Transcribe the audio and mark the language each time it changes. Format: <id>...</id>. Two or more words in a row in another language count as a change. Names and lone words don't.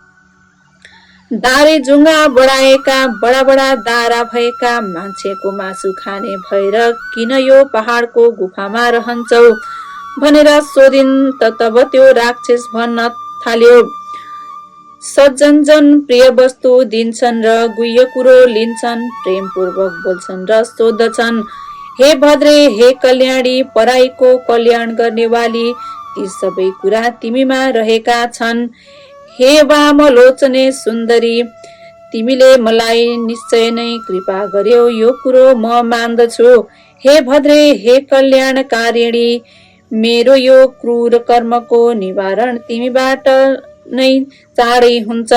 <ne>दारी जुङ्गा बढाएका बडा बडा दारा भएका मान्छेको मासु खाने भएर किन यो पहाडको गुफामा रहन्छौ भनेर सोधिन्। तब त्यो राक्षस भन्न थाल्यो, सज्जन जन प्रिय वस्तु दिन्छन् र गुह्य कुरो लिन्छन्, प्रेमपूर्वक बोल्छन् र सोध्दछन्। हे भद्रे, हे कल्याणी, पराईको कल्याण गर्नेवाली, ती सबै कुरा तिमीमा रहेका छन्। हे वामलोचने सुन्दरी, तिमीले मलाई निश्चय नै कृपा गर्यौ, यो कुरो म मान्दछु। हे भद्रे, हे कल्याणकारिणी, मेरो यो क्रूर कर्मको निवारण तिमीबाट नै चाँडै हुन्छ।</ne>